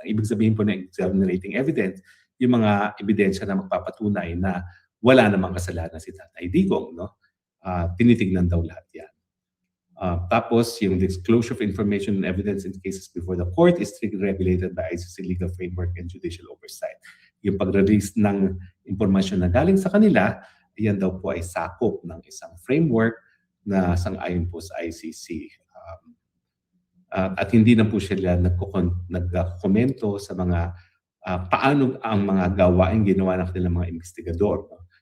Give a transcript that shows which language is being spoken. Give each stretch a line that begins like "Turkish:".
Filipino: Ang ibig sabihin po ng exonerating evidence, yung mga ebidensya na magpapatunay na wala namang kasalanan si Tatay Digong. No? Tinitignan daw lahat yan.
English: Tapos, yung disclosure of information and evidence in cases before the court is strictly regulated by ICC legal framework and judicial oversight.
Filipino: Yung pag-release ng impormasyon na galing sa kanila, yan daw po ay sakop ng isang framework na sang-ayon po sa ICC. At hindi na po sila nagkomento sa mga paano ang mga gawain ginawa ng kanilang mga investigador, no?